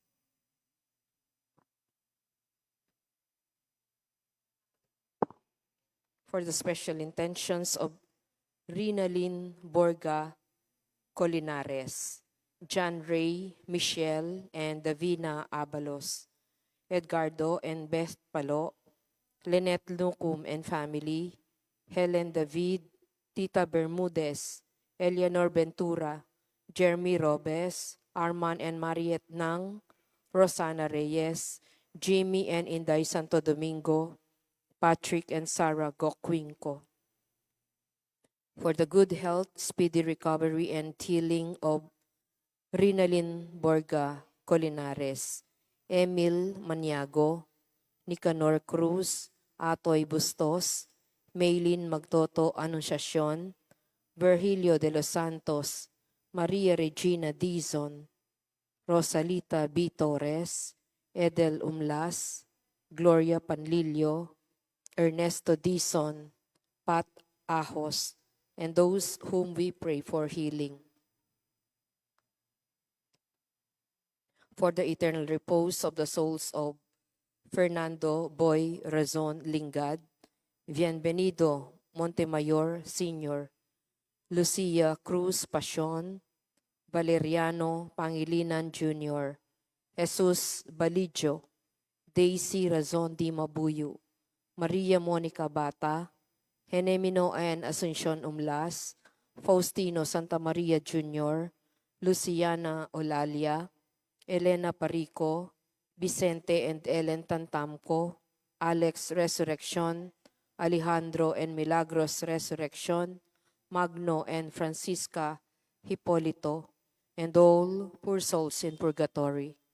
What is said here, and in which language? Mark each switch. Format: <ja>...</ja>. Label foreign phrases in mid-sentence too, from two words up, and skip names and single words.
<en>For the special intentions of Rinalyn Borga Colinares, John Ray, Michelle, and Davina Abalos, Edgardo and Beth Palo, Lynette Lucum and family, Helen David, Tita Bermudez, Eleanor Ventura, Jeremy Robes, Arman and Mariette Nang, Rosana Reyes, Jimmy and Inday Santo Domingo, Patrick and Sarah Gokwinko. For the good health, speedy recovery, and healing of Rinalyn Borga Colinares, Emil Maniago, Nicanor Cruz, Atoy Bustos, Maylin Magtoto Anunciacion, Virgilio de los Santos, Maria Regina Dizon, Rosalita B. Torres, Edel Umlas, Gloria Panlilio, Ernesto Dizon, Pat Ahos, and those whom we pray for healing. For the eternal repose of the souls of Fernando Boy Razon Lingad, Bienvenido Montemayor Sr., Lucia Cruz Pasion, Valeriano Pangilinan Jr., Jesus Balidio, Daisy Razon Di Mabuyo, Maria Monica Bata, Genemino and Asuncion Umlas, Faustino Santa Maria Jr., Luciana Olalia, Elena Parico, Vicente and Ellen Tantamco, Alex Resurrection, Alejandro and Milagros Resurrection, Magno and Francisca Hipolito, and all poor souls in purgatory.</en>